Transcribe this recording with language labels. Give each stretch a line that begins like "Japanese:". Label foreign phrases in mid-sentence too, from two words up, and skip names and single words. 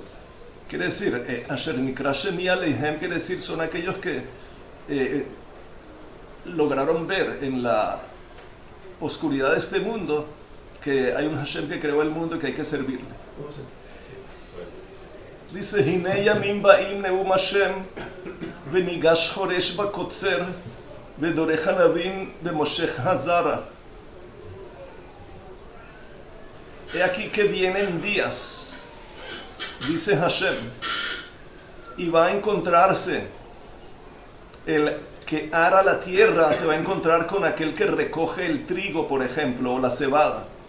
Spanish: Quiere decir,
Hebrew: אשר נקרא שמי עליהם,
Spanish: quiere decir, son aquellos que lograron ver en la oscuridad de este mundo que hay un Hashem que creó el mundo y que hay que servirle. ¿Cómo se? Dice,
Hebrew: הנה ימים באים נאם השם ונגש חורש בקוצר ודורך ענבים ומושך הזרע.
Spanish: He aquí que vienen días, dice Hashem, y va a encontrarse el que ara la tierra, se va a encontrar con aquel que recoge el trigo, por ejemplo, o la cebada.